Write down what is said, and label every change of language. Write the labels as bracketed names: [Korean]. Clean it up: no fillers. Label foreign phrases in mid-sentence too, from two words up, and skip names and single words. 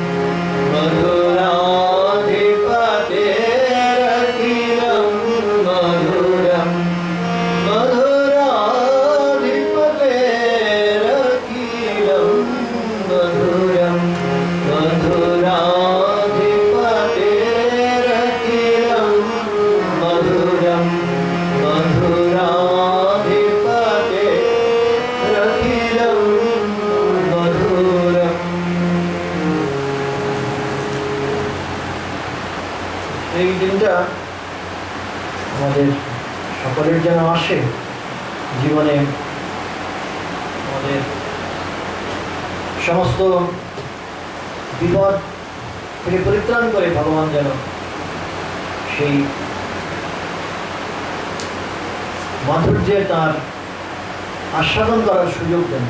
[Sanskrit] मधुराधिपतेरखिलं मधुरं मधुराधिपतेरखिलं मधुरं मधुराधिपतेरखिलं मधुरं मधुराधिपतेरखिलं मधुरं। [Bangla] এই দিনটা আমাদের সকলের যেন আসে জীবনে, আমাদের সমস্ত বিপদ থেকে পরিত্রাণ করে ভগবান যেন সেই মাধুর্যে তার আস্বাদন করার সুযোগ দেন।